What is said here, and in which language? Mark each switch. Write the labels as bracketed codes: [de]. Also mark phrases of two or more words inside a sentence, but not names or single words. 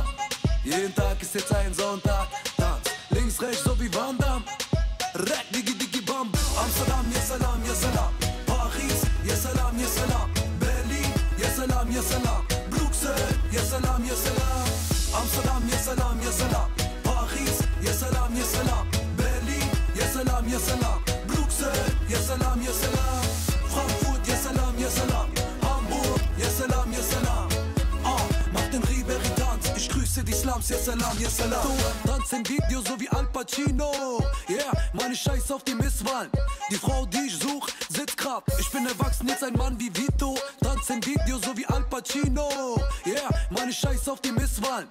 [de] Jeden Tag ist jetzt ein Sonntag. Tanz, links, rechts so wie Van Damme. Rack, digi, digi, bam. Amsterdam, [ar] يا سلام، يا سلام. Paris, يا سلام، يا سلام. Berlin, يا سلام، يا سلام. Bruxelles, يا سلام، يا سلام. Amsterdam, يا سلام، يا سلام. Paris, يا سلام، يا سلام. Berlin, يا سلام، يا سلام. Bruxelles, يا سلام، يا سلام. Frankfurt, يا سلام، يا سلام. Hamburg, يا سلام، يا سلام. [de] Mach den Ribery-Tanz, ich grüße die Slums, [ar] يا سلام، يا سلام. [de] Tanz im Video so wie Al Pacino. Yeah, meine Scheiß auf die Misswahlen. Die Frau, die ich such, sitzt grad. Ich bin erwachsen, jetzt ein Mann wie Vito. Tanz im Video so wie Al Pacino. Yeah, meine Scheiß auf die Misswahlen.